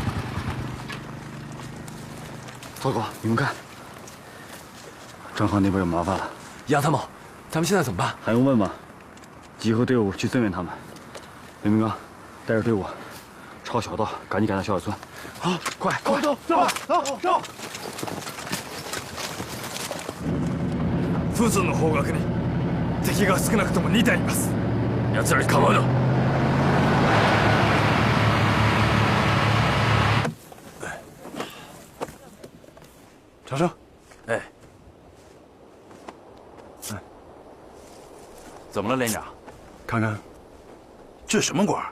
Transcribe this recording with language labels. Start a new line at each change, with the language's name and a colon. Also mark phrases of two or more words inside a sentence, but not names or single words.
Chinese: 报告，你们看，张浩那边有麻烦了。杨参谋，咱们现在怎么办？还用问吗？ 集合队伍去增援他们。刘明刚，带着队伍朝小道赶紧赶到小野村。好，快快走走走走！
Japanese: フズの方角に敵が少なくとも2体います。奴らに構うな。
Chinese: 长生，哎，怎么了，连长？看看，这什么官？